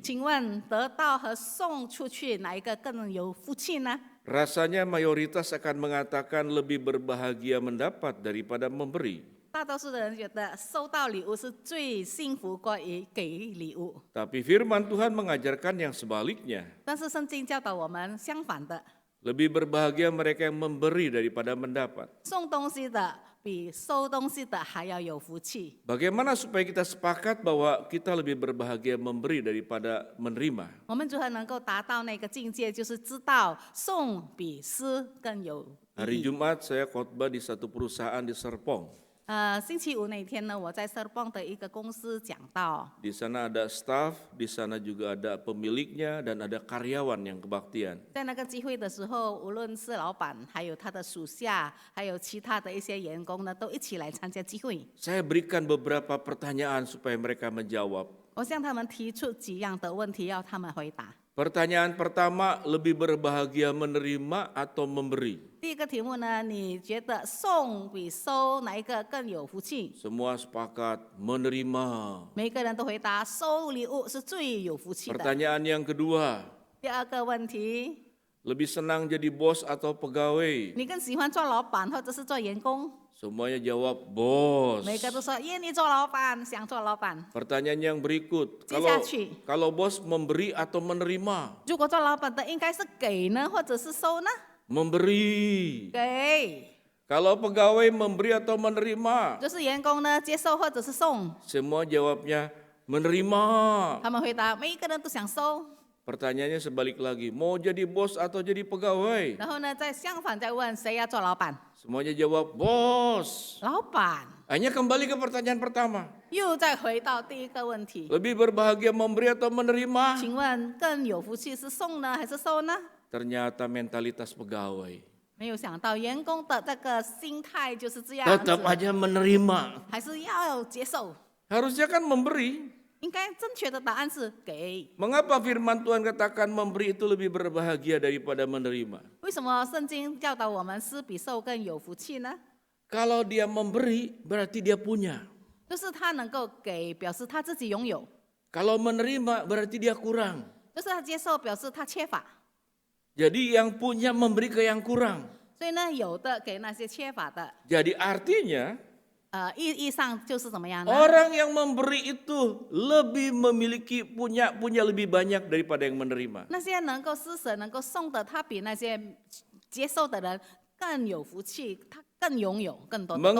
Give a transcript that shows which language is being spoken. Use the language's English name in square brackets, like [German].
[Chinese] 请问得到和送出去哪一个更有福气呢？ [Indonesian] Rasanya mayoritas akan mengatakan lebih berbahagia mendapat daripada memberi. [Chinese] 大多数的人觉得收到礼物是最幸福过于给礼物， [Indonesian] Tapi firman Tuhan mengajarkan yang sebaliknya. [Chinese] 但是圣经教导我们相反的， [Indonesian] Lebih berbahagia mereka yang memberi daripada mendapat. [Chinese] 送东西的比收东西的还要有福气。 [Indonesian] Bagaimana supaya kita sepakat bahwa kita lebih berbahagia memberi daripada menerima? [Chinese] 我们如何能够达到那个境界，就是知道送比施更有 [Indonesian] Hari [Chinese] 意义。 [Indonesian] Jumat saya khotbah di satu perusahaan di Serpong. [Chinese] 星期五那天呢，我在 Serpong 的一个公司讲到， [Indonesian] Di sana ada staff, di sana juga ada pemiliknya dan ada karyawan yang kebaktian. [Chinese] 在那个集会的时候，无论是老板，还有他的属下，还有其他的一些员工呢，都一起来参加集会。 [Indonesian] Saya berikan beberapa pertanyaan supaya mereka menjawab. [Chinese] 我向他们提出几样的问题，要他们回答。 [Indonesian] Pertanyaan pertama, lebih berbahagia menerima atau memberi? [Chinese] 第一个题目呢，你觉得送比收哪一个更有福气？ [Indonesian] Semua sepakat menerima. [Chinese] 每个人都回答收礼物是最有福气的。 [Indonesian] Pertanyaan yang kedua, [Chinese] 第二个问题， [Indonesian] lebih senang jadi bos atau pegawai? [Chinese] 你更喜欢做老板或者是做员工？ [Indonesian] Semuanya jawab bos. [Chinese] 每个都说愿意做老板，想做老板。 [Indonesian] Pertanyaan yang berikut, [Chinese] 接下去。 [Indonesian] kalau bos memberi atau menerima? [Chinese] 如果做老板的应该是给呢，或者是收呢？ [Indonesian] Memberi. [Chinese] 给。 [Indonesian] Kalau pegawai memberi atau menerima? [Chinese] 就是员工呢，接受或者是送。 [Indonesian] Semua jawabnya menerima. [Chinese] 他们回答每一个人都想收。 [Indonesian] Pertanyaannya sebalik lagi, mau jadi bos atau jadi pegawai? [Chinese] 然后呢，再相反再问谁要做老板？ [Indonesian] Semuanya jawab bos. [Chinese] 老板。 [Indonesian] Hanya kembali ke pertanyaan pertama. [Chinese] 又再回到第一个问题， [Indonesian] Lebih berbahagia memberi atau menerima? [Chinese] 请问更有福气是送呢还是收呢？ [Indonesian] Ternyata mentalitas pegawai. [Chinese] 没有想到员工的这个心态就是这样 [Indonesian] tetap [Chinese] 子， [Indonesian] aja menerima. [Chinese] 还是要接受。 [Indonesian] Harusnya kan memberi. [Chinese] 应该正确的答案是给。 [Indonesian] Mengapa firman Tuhan katakan memberi itu lebih berbahagia daripada menerima? [Chinese] 为什么圣经教导我们施比受更有福气呢？ [Indonesian] Kalau dia memberi berarti dia punya. [Chinese] 就是他能够给，表示他自己拥有； [Indonesian] Kalau menerima berarti dia kurang. [Chinese] 就是他接受，表示他缺乏。 [Indonesian] Jadi yang punya memberi ke yang kurang. [Chinese] 所以呢，有的给那些缺乏的， [Indonesian] Jadi artinya [Chinese] 意义上就是怎么样呢？ [Indonesian] orang yang memberi itu lebih memiliki punya lebih banyak daripada yang menerima. [Chinese] 那些能够施舍、能够送的，他比那些接受的人更有福气，他更拥有更多的东西。